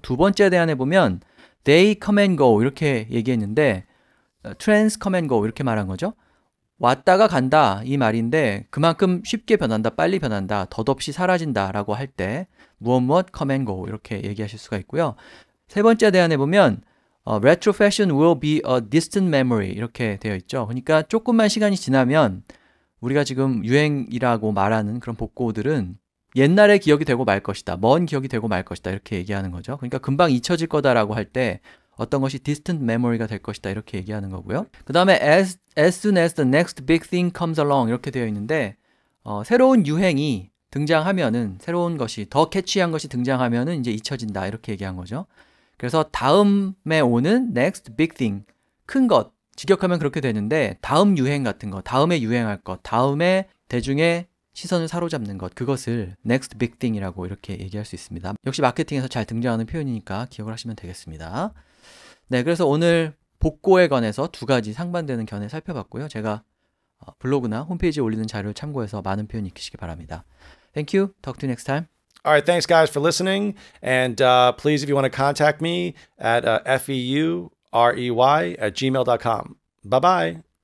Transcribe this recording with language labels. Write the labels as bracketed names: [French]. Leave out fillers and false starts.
[Korean] 두 번째 대안에 보면 [English] they come and go [Korean] 이렇게 얘기했는데 [English] trends come and go [Korean] 이렇게 말한 거죠. 왔다가 간다 이 말인데 그만큼 쉽게 변한다, 빨리 변한다, 덧없이 사라진다 라고 할 때 무엇 [English] come and go [Korean] 이렇게 얘기하실 수가 있고요. [English] 세 번째 대안에 보면 retro fashion will be a distant memory [Korean] 이렇게 되어 있죠. 그러니까 조금만 시간이 지나면 우리가 지금 유행이라고 말하는 그런 복고들은 옛날의 기억이 되고 말 것이다. 먼 기억이 되고 말 것이다. 이렇게 얘기하는 거죠. 그러니까 금방 잊혀질 거다라고 할 때 어떤 것이 distant memory가 될 것이다. 이렇게 얘기하는 거고요. 그 다음에 [English] as soon as the next big thing comes along [Korean] 이렇게 되어 있는데 새로운 유행이 등장하면은 새로운 것이 더 캐치한 것이 등장하면은 이제 잊혀진다. 이렇게 얘기한 거죠. 그래서 다음에 오는 next big thing, 큰 것, 직역하면 그렇게 되는데 다음 유행 같은 것, 다음에 유행할 것, 다음에 대중의 시선을 사로잡는 것, 그것을 next big thing이라고 이렇게 얘기할 수 있습니다. 역시 마케팅에서 잘 등장하는 표현이니까 기억을 하시면 되겠습니다. 네, 그래서 오늘 복고에 관해서 두 가지 상반되는 견해 살펴봤고요. 제가 블로그나 홈페이지에 올리는 자료를 참고해서 많은 표현 익히시기 바랍니다. [English] Thank you. Talk to you next time. All right, thanks guys for listening. And please, if you want to contact me at feurey@gmail.com. Bye-bye.